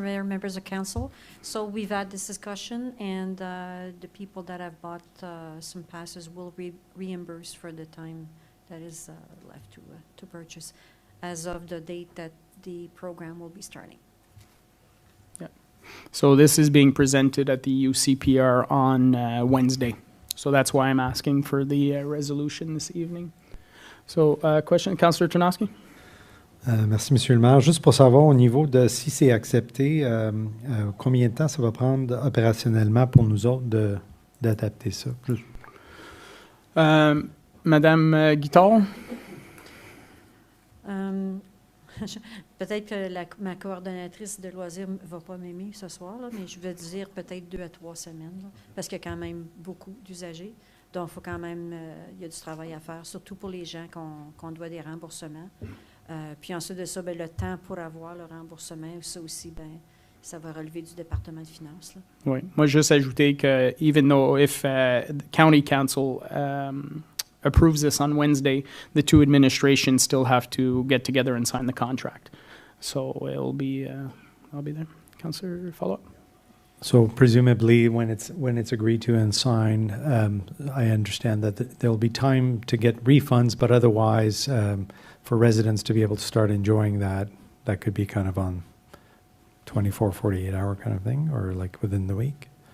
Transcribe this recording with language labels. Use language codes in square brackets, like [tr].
[en] Mayor, members of council. So we've had this discussion, and the people that have bought some passes will reimburse for the time that is left to purchase as of the date that the program will be starting. Yeah. So this is being presented at the UCPR on Wednesday. So that's why I'm asking for the resolution this evening. So question, Councillor Tarnowski? [fr] Merci, Monsieur le maire. Juste pour savoir, au niveau de si c'est accepté, combien de temps ça va prendre opérationnellement pour nous autres d'adapter ça? Madame Guital? Peut-être que ma coordonnatrice de loisirs ne va pas m'aimer ce soir, là, mais je vais dire peut-être 2 à 3 semaines, là, parce qu'il y a quand même beaucoup d'usagers. Donc, il faut quand même, il y a du travail à faire, surtout pour les gens qu'on doit des remboursements. Puis ensuite de ça, ben, le temps pour avoir le remboursement, ça aussi, ben, ça va relever du département de finances. Là. Oui. Moi, juste ajouter que [en] even though if the county council approves this on Wednesday, the two administrations still have to get together and sign the contract. So it'll be, I'll be there. Councillor, follow-up? So presumably, when it's agreed to and signed, I understand that there will be time to get refunds, but otherwise, for residents to be able to start enjoying that could be kind of on 24, 48-hour kind of thing, or like within the week?